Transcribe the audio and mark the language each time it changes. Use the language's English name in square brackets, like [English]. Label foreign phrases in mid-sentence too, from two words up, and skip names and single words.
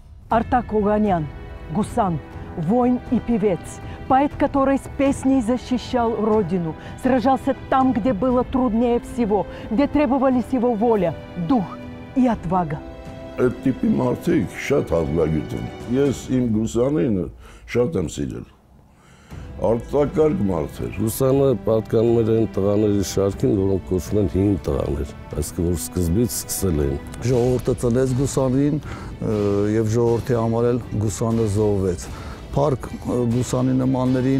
[Russian] Артак Оганян, гусан, воин и певец, поэт, который с песней защищал родину, сражался там, где было труднее всего, где требовались его воля, дух и отвага. [Armenian] Այդ տիպի մարդիկ շատ հազվագյուտ են։ Ես իմ Գուսանին շատ եմ սիրել։ Արտակարգ մարդ էր։ Գուսանը պատկանում էր այն տղաների շարքին, որոնք կոչվում են հին տղաներ, այսինքն որ սկզբից սկսել էին։ Ժողովուրդը ծնեց Գուսանին եւ ժողովրդի համար էլ Գուսանը զոհվեց։ Փառք Գուսանի նմաններին